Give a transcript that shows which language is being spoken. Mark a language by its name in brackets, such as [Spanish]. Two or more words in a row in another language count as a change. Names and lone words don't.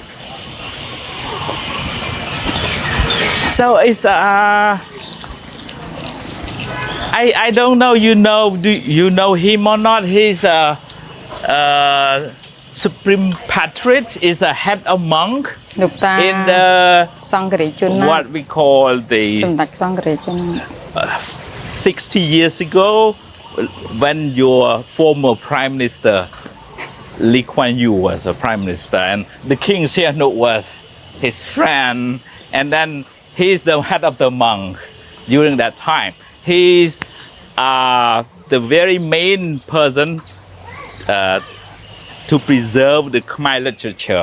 [English] So it's I don't know do you know him or not? He's Supreme Patriot is a head of monk [Khmer] លោកតា [English] in the [Khmer] សង្ឃរាជជនណា [English] what we call the [Khmer] សម្ដេចសង្ឃរាជជន [English] 60 years ago when your former prime minister Lee Kuan Yew was a prime minister and the king Sihanouk was his friend and then he's the head of the monk during that time. He's the very main person to preserve the Khmer literature.